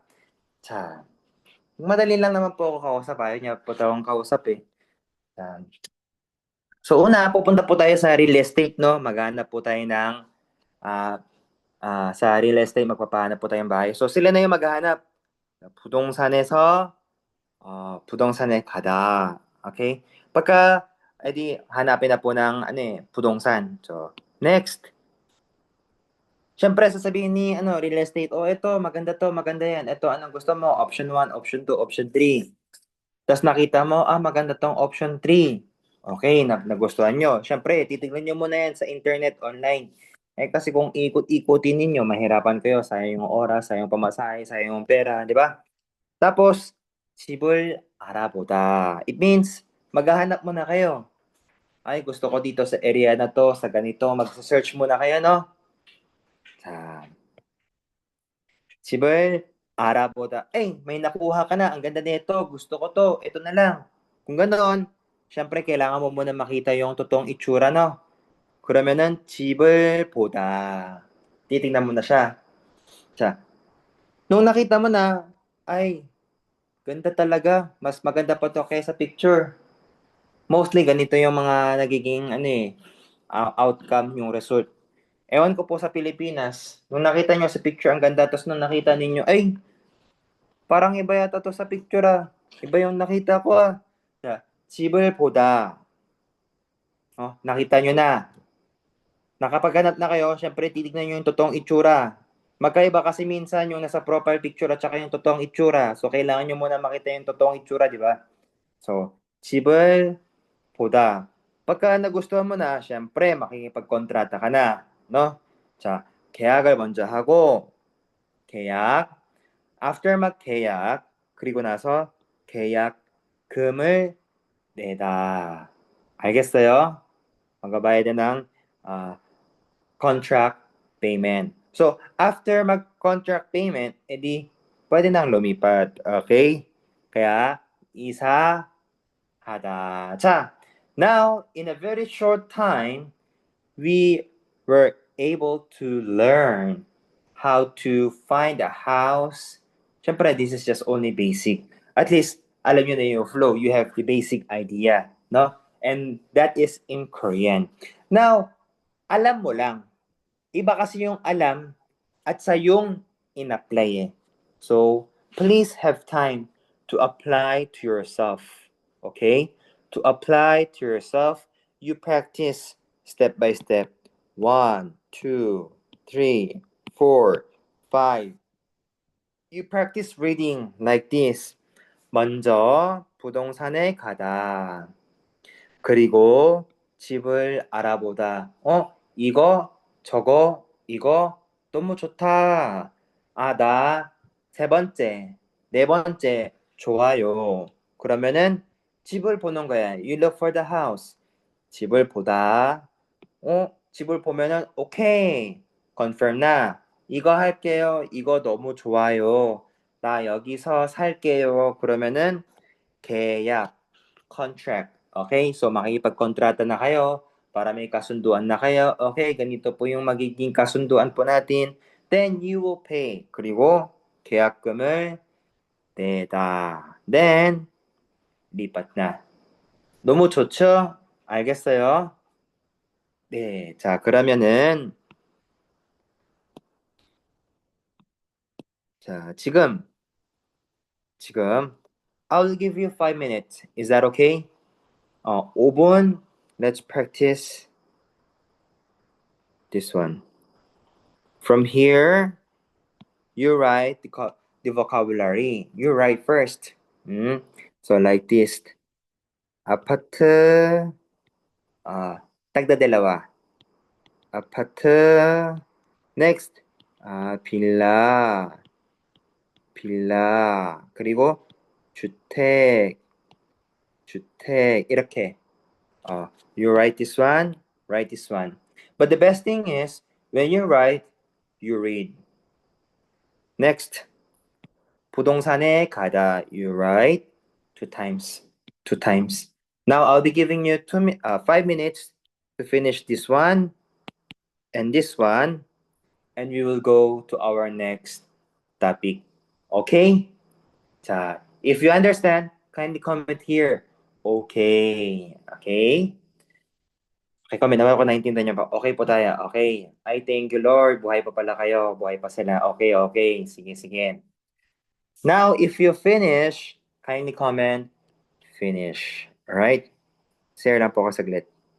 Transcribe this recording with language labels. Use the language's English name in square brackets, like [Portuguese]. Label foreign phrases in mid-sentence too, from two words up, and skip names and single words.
[Filipino] Madali lang naman po ako kausap. Ayaw niya po tawang kausap eh. So, una, pupunta po tayo sa [English] real estate, [Filipino] no? Maghanap po tayo ng, sa [English] real estate, [Filipino] magpapahanap po tayong bahay. So, sila na yung maghahanap. [Korean] 부동산에서, 부동산에 가다. [Filipino] Okay? Pagka, edi, hanapin na po ng, 부동산. [English] So, next. [Filipino] Siyempre, sasabihin ni [English] real estate, [Filipino] ito, maganda to, maganda yan. Ito, anong gusto mo? [English] Option 1, option 2, option 3. [Filipino] Tapos nakita mo, maganda tong option 3. Okay, nagustuhan nyo. Siyempre, titignan nyo muna yan sa internet, online. Kasi kung ikot-ikutin ninyo, mahirapan kayo. Sayang yung oras, sayang pamasahe, sayang yung pera, di ba? Tapos, [Korean] 집을 알아보다. [English] It means, [Filipino] maghahanap muna kayo. Ay, gusto ko dito sa area na to, sa ganito. Mag-search muna kayo, no? [Korean] 집을 알아보다. [Filipino] May nakuha ka na. Ang ganda nito. Gusto ko to. Ito na lang. Kung ganoon, syempre kailangan mo muna makita yung totoong itsura, no? [Korean] 그러면은 집을 보다. [Filipino] Titingnan mo na siya. Nung nakita mo na, ay, ganda talaga. Mas maganda pa to kaysa picture. Mostly, ganito yung mga nagiging, outcome, yung result. Ewan ko po sa Pilipinas, nung nakita nyo sa picture ang ganda, tapos nung nakita ninyo, ay, parang iba yata to sa picture ah. Iba yung nakita ko ah. [Korean] 자, 집을 보다. [Filipino] nakita nyo na. Nakapaghanap na kayo, syempre titignan nyo yung totoong itsura. Magkaiba kasi minsan yung nasa [English] profile picture [Filipino] at saka yung totoong itsura. So, kailangan nyo muna makita yung totoong itsura, di ba? So, [Korean] 집을 보다. [Filipino] Pagka nagustuhan mo na, syempre makikipagkontrata ka na, no? [Korean] 자, 계약을 먼저 하고 계약. After mag-계약, 그리고 나서 계약금을 내다. 알겠어요? [Filipino] magbabayad na ng ah, [English] contract payment. [Filipino] So, after mag- [English] contract payment, [Filipino] edi pwede nang lumipat. Okay? Kaya, isa hada. [Korean] 자, [English] now, in a very short time, we were able to learn how to find a house. Siyempre, this is just only basic. At least, [Filipino] alam nyo na yung flow. [English] You have the basic idea, no? And that is in Korean. Now, [Filipino] alam mo lang. Iba kasi yung alam at sa yung in-apply eh. [English] So, please have time to apply to yourself. Okay? To apply to yourself, you practice step by step. 1, 2, 3, 4, 5. You practice reading like this. [Korean] 먼저 부동산에 가다. 그리고 집을 알아보다. 이거, 저거, 이거 너무 좋다. 나 세 번째, 네 번째 좋아요. 그러면은 집을 보는 거야. [English] You look for the house. [Korean] 집을 보다. 집을 보면은 오케이. confirm 나. 이거 할게요. 이거 너무 좋아요. 나 여기서 살게요. 그러면은 계약, contract. [English] Okay? [Filipino] So makikipagkontrata na kayo para may kasunduan na kayo. Okay, ganito po yung magiging kasunduan po natin. [English] Then you will pay. [Korean] 그리고 계약금을 내다. [Filipino] Then lipat na. [Korean] 너무 좋죠? 알겠어요? 네, 자 그러면은 자 지금 [English] I'll give you 5 minutes. Is that okay? 5분. Let's practice this one. From here, you write the vocabulary. You write first. So like this. [Korean] 아파트, 딱다 아파트. Next. 빌라. 그리고 주택. 이렇게. [English] You write this one, write this one. But the best thing is, when you write, you read. Next. [Korean] 부동산에 가다. [English] You write 2 times. 2 times. Now I'll be giving you 5 minutes to finish this one and this one, and we will go to our next topic. Okay? 자, if you understand, kindly comment here. Okay. Okay? [Filipino] Okay, comment naman ako naintindihan niyo pa. Okay po tayo. [English] Okay. I thank you, [Filipino] Lord. Buhay pa pala kayo. Buhay pa sila. Okay, okay. Sige, sige. [English] Now, if you finish, kindly comment, finish. Alright? [Filipino] Share lang po ako saglit.